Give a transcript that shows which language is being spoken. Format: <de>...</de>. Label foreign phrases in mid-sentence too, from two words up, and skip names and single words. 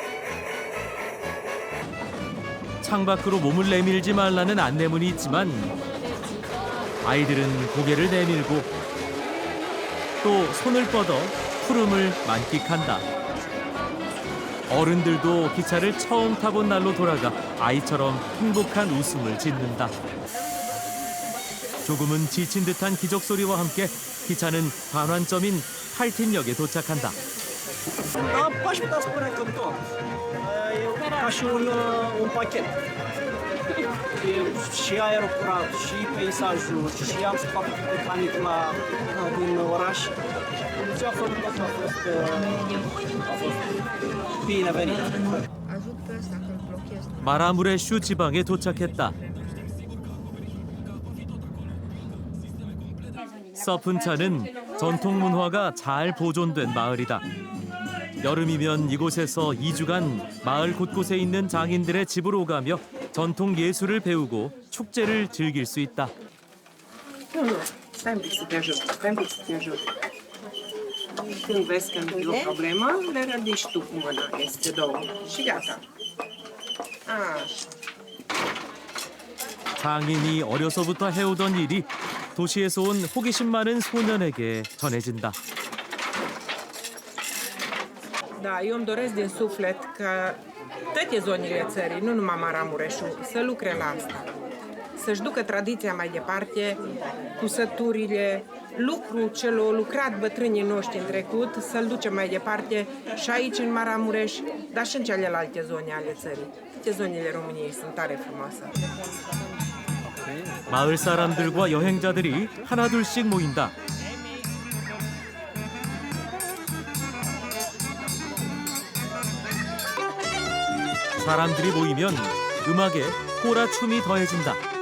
<ko>창밖으로 몸을 내밀지 말라는 안내문이 있지만 아이들은 고개를 내밀고 또 손을 뻗어 푸름을 만끽한다. 어른들도 기차를 처음 타본 날로 돌아가 아이처럼 행복한 웃음을 짓는다. 조금은 지친 듯한 기적 소리와 함께 기차는 반환점인 팔틴역에 도착한다.</ko> <ro>Poți putea spune că tot. E ca și un pachet. Și aerul curat, și peisajul, și am să fac cu canicula din oraș. Ce a făcut asta a fost binevenit.</ro> <ko>마라무레슈 지방에 도착했다. 서푼차는 전통 문화가 잘 보존된 마을이다. 여름이면 이곳에서 2주간 마을 곳곳에 있는 장인들의 집으로 오가며 전통 예술을 배우고 축제를 즐길 수 있다.</ko> <ro>Stai un pic să te ajut, Când vezi că nu e o problemă, le ridici tu cu mâna, este două și gata. Așa.</ro> <ko>장인이 어려서부터 해오던 일이 도시에서 온 호기심 많은 소년에게 전해진다.</ko> <ro>Da, eu îmi doresc din suflet ca toate zonele țării, nu numai Maramureșul, să lucre la asta. Să-și ducă tradiția mai departe, cusăturile, lucru ce l-au lucrat bătrânii noștri în trecut, să-l ducem mai departe și aici în Maramureș, dar și în celelalte zone ale țării. Toate zonele României sunt tare frumoase.</ro> <ko>마을 사람들과 여행자들이 하나둘씩 모인다. 사람들이 모이면 음악에 호라 춤이 더해진다.</ko>